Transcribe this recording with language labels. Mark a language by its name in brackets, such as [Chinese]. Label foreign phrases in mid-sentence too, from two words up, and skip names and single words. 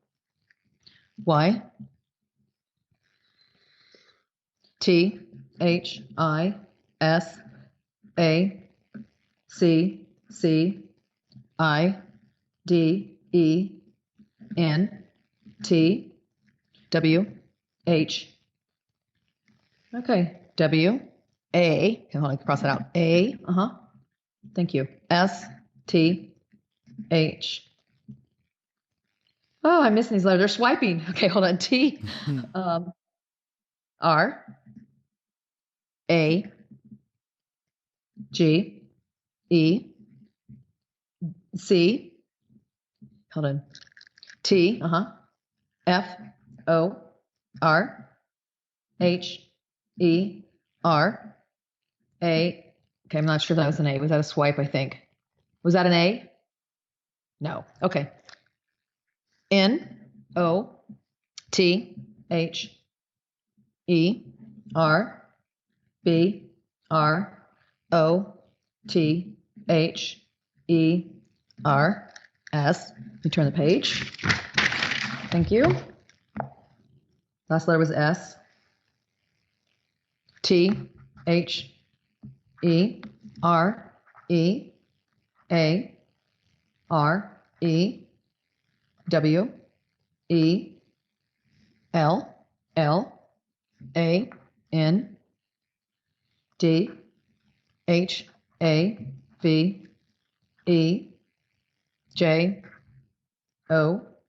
[English] Y T H I S A C C I D E N T W H. Okay. W A. Hold on, I can cross that out. A. Thank you. S T H. Oh, I'm missing these letters. They're swiping. Okay, hold on. T R A G E C. Hold on. T F O R H E R A. Okay, I'm not sure if that was an A. Was that a swipe? I think. Was that an A? No. Okay. N O T H E R B R O T H E R S. Let me turn the page. Thank you. Last letter was S. T H E R E A R E W E L L A N D H A V E J O